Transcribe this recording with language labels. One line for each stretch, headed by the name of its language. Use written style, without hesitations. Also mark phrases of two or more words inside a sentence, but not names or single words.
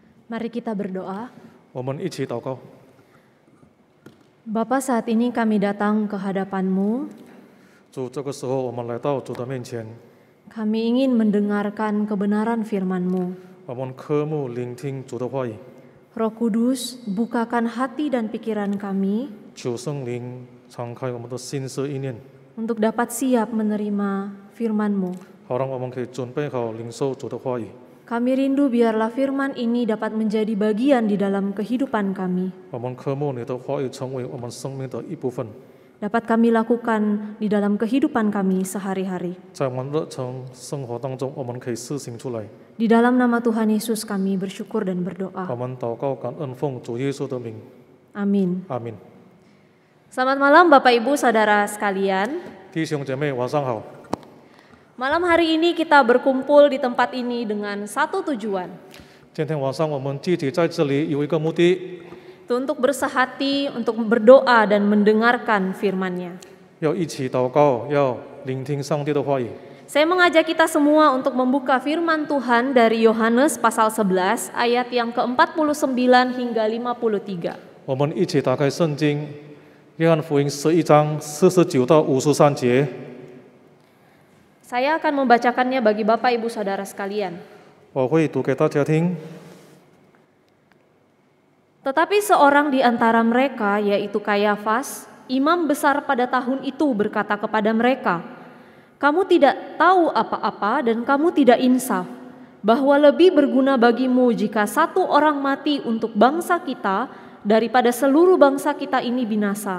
Indonesian: Mari kita berdoa.
Chinese: 我们一起祷告。
Indonesian: Bapa, saat ini kami datang ke hadapan-Mu.
Chinese: 主，这个时候我们来到主的面前，
Indonesian: Kami ingin mendengarkan kebenaran firman-Mu.
Chinese: 我们渴慕聆听主的话语。
Indonesian: Roh Kudus, bukakan hati dan pikiran kami
Chinese: 求圣灵敞开我们的心思意念，
Indonesian: untuk dapat siap menerima firman-Mu.
Chinese: 好让我们可以准备好领受主的话语。
Indonesian: Kami rindu biarlah firman ini dapat menjadi bagian di dalam kehidupan kami.
Chinese: 我们渴慕你的话语成为我们生命的一部分，
Indonesian: Dapat kami lakukan di dalam kehidupan kami sehari-hari.
Chinese: 在我们日常生活当中，我们可以施行出来。
Indonesian: Di dalam nama Tuhan Yesus kami bersyukur dan berdoa.
Chinese: 我们祷告感恩，奉主耶稣的名，
Indonesian: Amin.
Chinese: 阿门。
Indonesian: Selamat malam Bapak Ibu Saudara sekalian.
Chinese: 弟兄姐妹，晚上好。
Indonesian: Malam hari ini kita berkumpul di tempat ini dengan satu tujuan,
Chinese: 今天晚上我们聚集在这里有一个目的，
Indonesian: untuk bersehati, untuk berdoa dan mendengarkan firman-Nya.
Chinese: 要一起祷告，要聆听上帝的话语。
Indonesian: Saya mengajak kita semua untuk membuka firman Tuhan dari Yohanes pasal 11 ayat yang ke-49 hingga 53.
Chinese: 我们一起打开圣经，约翰福音11章49到53节。
Indonesian: Saya akan membacakannya bagi Bapak Ibu Saudara sekalian.
Chinese: 我会读给大家听。
Indonesian: Tetapi seorang di antara mereka, yaitu Kayafas, imam besar pada tahun itu, berkata kepada mereka, "Kamu tidak tahu apa-apa dan kamu tidak insaf, bahwa lebih berguna bagimu jika satu orang mati untuk bangsa kita daripada seluruh bangsa kita ini binasa."